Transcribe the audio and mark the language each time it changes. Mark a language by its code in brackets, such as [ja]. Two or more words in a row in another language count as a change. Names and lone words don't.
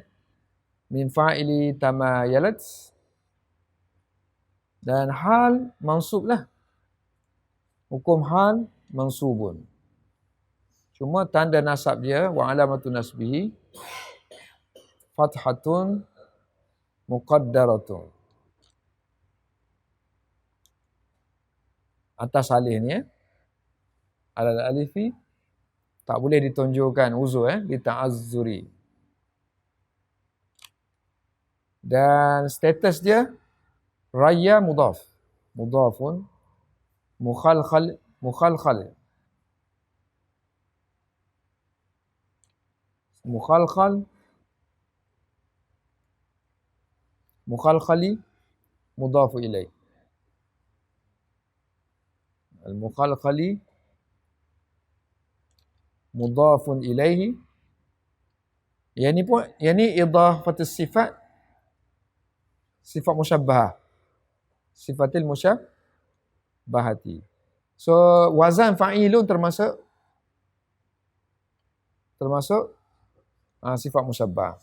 [ar] من فاعل تمايلت. [ms] Dan hal mansub lah. [ar] Hukum حال منصوب. [ms] Cuma tanda nasab dia, [ar] وعلامة نصبه فتحة مقدرة. [ms] Atas alif ni [ar] على الألف [ms] tak boleh ditunjukkan uzur [ar] للتعذر. [ms] Dan status dia raya mudhaf. [ar] مضاف مخلخل. مخلخل مضاف إليه. المخلخل مضاف إليه. [ms] Yang ni [ar] إضافة الصفة المشبهة. صفة المشبهة. [ms] So [ar] وزن فاعل [ms] termasuk [ar] صفة مشبهة.